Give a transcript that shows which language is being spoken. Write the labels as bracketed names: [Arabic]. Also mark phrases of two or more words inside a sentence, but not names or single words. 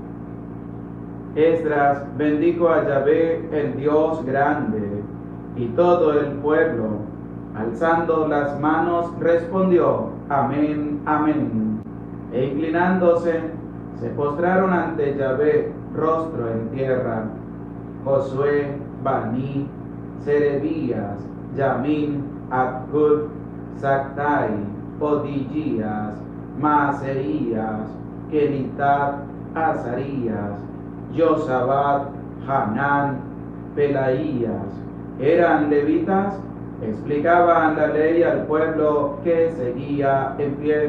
[Spanish] Esdras bendijo a Yahvé, el Dios grande, y todo el pueblo, alzando las manos, respondió: Amén, amén. E inclinándose, se postraron ante Yahvé, rostro en tierra. Josué, Bani, Serebías, Yamin, Abgud, Zactai, Odías, Maaseías, Kelitat, Azarías, Yosabat, Hanán, Pelaías, eran levitas, explicaban la ley al pueblo que seguía en pie.